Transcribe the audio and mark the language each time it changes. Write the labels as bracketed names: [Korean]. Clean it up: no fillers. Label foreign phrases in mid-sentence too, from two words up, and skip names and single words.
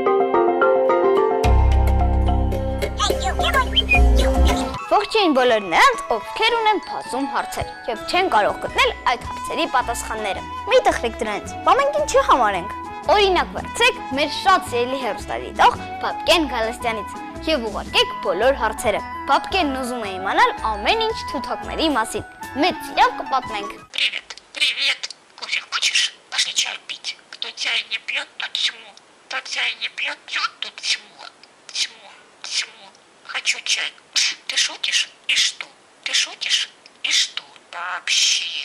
[Armenian] Ողջույն բոլոր նրանց, ովքեր ունեն բազում հարցեր եւ չեն կարող գտնել այդ հարցերի պատասխանները։ Մի տխրեք դրանց, բա մենք ինչի համարենք։ Օրինակ վերցրեք մեր շատ սիրելի հեռուստադիտող Բաբկեն Գալստյանից եւ ուղարկեք բոլոր հարցերը։ Բաբկենն уզում է իմանալ ամեն ինչ թութակների մասին։ Մեծ սիրով կպատմենք։ [Russian] Привет. Кофе хочешь? Пошли чай пить. Кто чай не пьет, тот чему. Тот чай не пьет, тот чему. Чему. Хочу чай. Ты шутишь? И что? Ты шутишь? И что? Вообще.